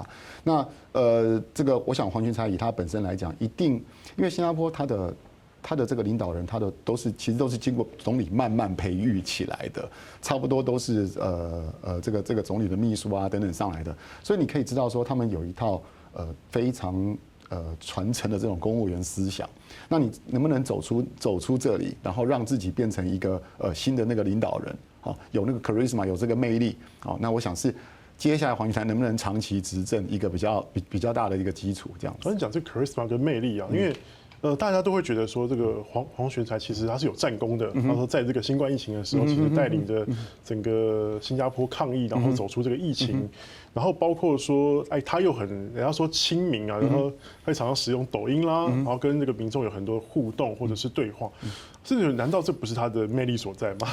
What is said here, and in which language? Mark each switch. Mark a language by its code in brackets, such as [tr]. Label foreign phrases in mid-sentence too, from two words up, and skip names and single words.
[zh] 那這個我想黃循財以他本身來講，一定因為新加坡他的這個領導人，他的其實都是經過總理慢慢培育起來的，差不多都是這個總理的秘書啊等等上來的，所以你可以知道說他們有一套非常傳承的這種公務員思想。那你能不能走出這裡，然後讓自己變成一個新的那個領導人？有那個 charisma，有這個魅力，那我想是接下来黄循财能不能长期执政一个比较大的一个基础，这样子。刚才讲这个 charisma 跟魅力啊，因为大家都会觉得说这个黄循财其实他是有战功的。他说在这个新冠疫情的时候，其实带领着整个新加坡抗疫，然后走出这个疫情，然后包括说，哎，他又人家说亲民啊，然后他常常使用抖音啦，然后跟这个民众有很多互动或者是对话，难道这不是他的魅力所在吗？